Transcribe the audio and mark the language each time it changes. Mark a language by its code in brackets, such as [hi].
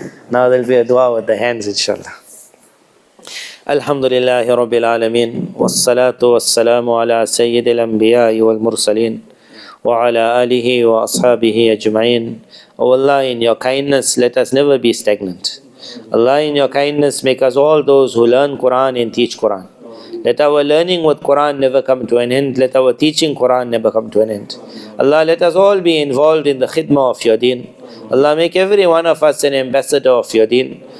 [en] Now there will be a dua with the hands, inshallah. [ar] الحمد لله رب العالمين والصلاة والسلام على سيد الأنبياء والمرسلين وعلى آله وأصحابه أجمعين. [en] Oh Allah, in your kindness, let us never be stagnant. Allah, in your kindness, make us all those who learn Quran and teach Quran. Let our learning with Quran never come to an end. Let our teaching Quran never come to an end. Allah, let us all be involved in the khidmah of your deen. Allah, make every one of us an ambassador of your deen.